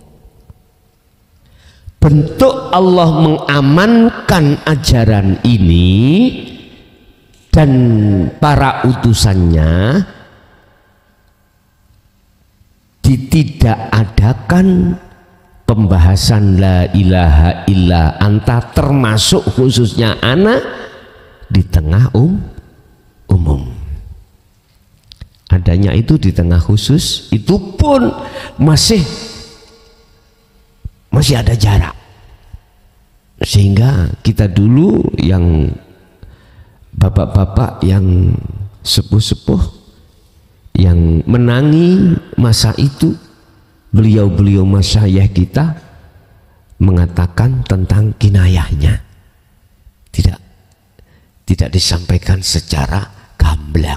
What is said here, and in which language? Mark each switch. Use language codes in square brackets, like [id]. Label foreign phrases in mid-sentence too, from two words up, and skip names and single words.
[id] Bentuk Allah mengamankan ajaran ini dan para utusannya tidak adakan pembahasan [ar] لا إله إلا أنت, [id] termasuk khususnya ana, di tengah umum. Adanya itu di tengah khusus, itu pun masih ada jarak, sehingga kita dulu yang bapak-bapak yang sepuh-sepuh yang menangi masa itu, beliau-beliau masyayikh kita mengatakan tentang kinayahnya, tidak disampaikan secara gamblang.